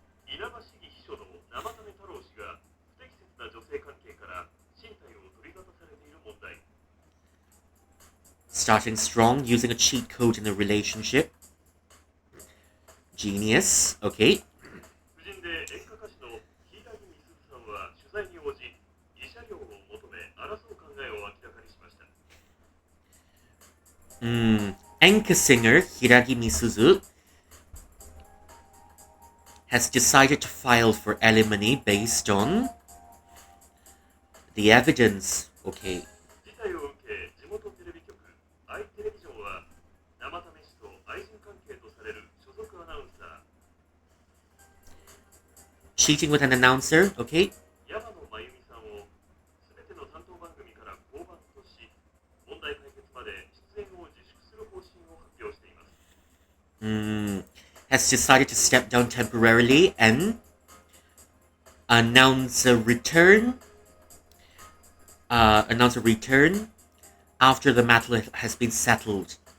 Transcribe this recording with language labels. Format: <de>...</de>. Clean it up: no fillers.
<ja>稲葉市議秘書の生種太郎氏が不適切な女性関係から身体を取り沙汰されている問題。</ja> <en>Starting strong, using a cheat code in a relationship. Genius. Okay.</en> <ja>夫人で演歌歌手の柊美鈴さんは取材に応じ、慰謝料を求め争う考えを明らかにしました。</ja> <en>Enka singer Hiragi Misuzu has decided to file for alimony based on the evidence. Okay.</en> <ja>事態を受け、地元テレビ局、アイテレビジョンは生種氏と愛人関係とされる所属アナウンサー、</ja> <en>Cheating with an announcer. Okay.</en> <ja>山野真由美さんをすべての担当番組から降板とし、問題解決まで出演を自粛する方針を発表しています。</ja> <en>Has decided to step down temporarily and announce a return. Announce a return after the matter has been settled.</en>